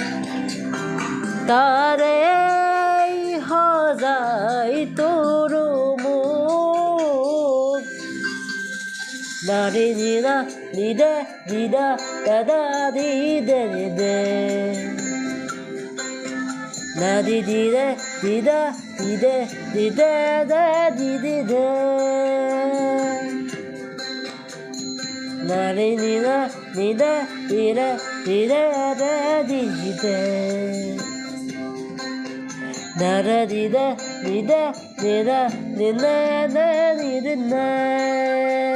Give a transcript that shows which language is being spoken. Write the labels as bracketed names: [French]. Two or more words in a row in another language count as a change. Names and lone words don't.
[Assamese] তাৰে সজাই তোৰ মুখ দাৰি দিদা দিদে দিদা দাদা দিদে দিদে Na di di da di da di da di da da di di da. Na di di da di da di da di da da di di da. Da da di da di da di da di da da di da.